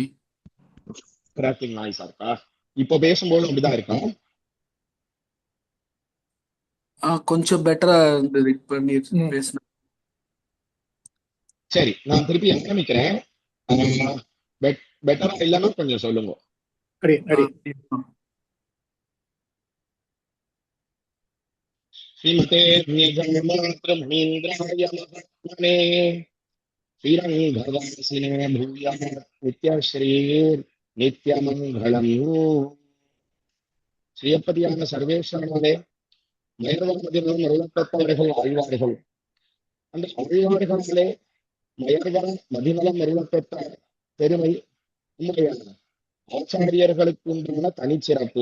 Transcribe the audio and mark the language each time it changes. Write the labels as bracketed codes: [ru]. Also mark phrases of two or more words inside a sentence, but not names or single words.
[en] crackling noise [ta] இருக்கா? இப்போ பேசும்போது அப்படிதான் இருக்கா? கொஞ்சம் பெட்டரா இருந்தது பண்ணி பேசின. சரி, நான் திருப்பி ஆரம்பிக்கிறேன். பெட்டரா இல்லைன்னா கொஞ்சம் சொல்லுங்க. [sa] श्रीमते मुनीन्द्राय महात्मने श्रीरङ्गवासिने भूयात् नित्यश्रीर् नित्यमङ्गलम्. [ta] ஸ்ரீயப்பதியான சர்வேஸ்வரனாலே மயர்வரதிலும் அருளப்பட்டவர்கள் ஆழ்வார்கள். அந்த ஆழ்வார்களே மயர்வர மதிநலம் அருளப்பட்ட பெருமை உண்மையான ஆச்சாரியர்களுக்கு உண்டான தனிச்சிறப்பு.